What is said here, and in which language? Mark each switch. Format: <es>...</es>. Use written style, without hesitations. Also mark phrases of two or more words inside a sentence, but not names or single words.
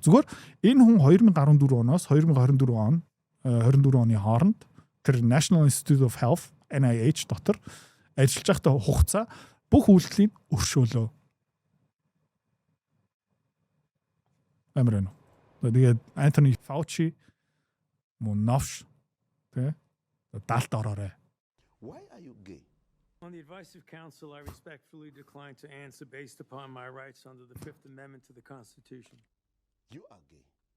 <mn>Зүгээр энэ хүн 2014 оноос 2024 оны хооронд тэр National Institute of Health NIH дотор ажиллаж байхдаа хугацаа бүх үйлдэлийг өршөөлөө. Амрано. Тэгээд Anthony Fauci мөн навш тэ далд ороорой.</mn> <en>Why are you gay? On the advice of counsel, I respectfully decline to answer based upon my rights under the Fifth Amendment to the Constitution. You are gay.</en>